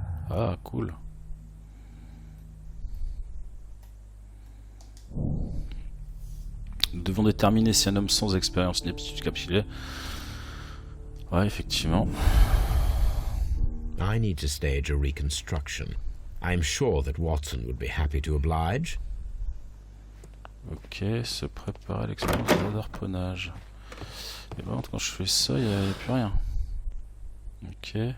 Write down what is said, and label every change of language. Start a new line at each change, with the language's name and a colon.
French: Ah, cool. Nous devons déterminer si un homme sans expérience ni aptitude capsulaire. Ouais, effectivement.
English: I need to stage a reconstruction. I'm sure that Watson would be happy to oblige.
French: Ok, se préparer à l'expérience de harponnage. Et bon, quand je fais ça, il n'y a plus rien. Ok.